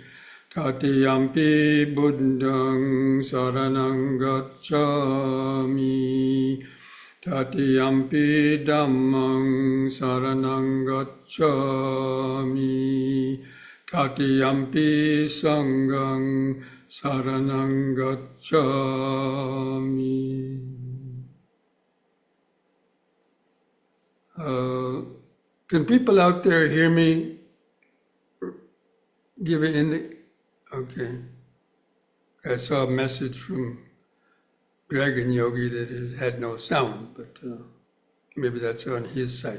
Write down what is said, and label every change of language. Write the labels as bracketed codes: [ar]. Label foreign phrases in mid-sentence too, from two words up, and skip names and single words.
[pi] Tatiyampi Buddhang Saranang Gacchami. Tatiyampi Dhammang Saranang Gacchami. Tatiyampi Sanghang Saranang Gacchami. [en] Can people out there hear me? Give it in the, okay. I saw a message from Dragon Yogi that it had no sound, but maybe that's on his side.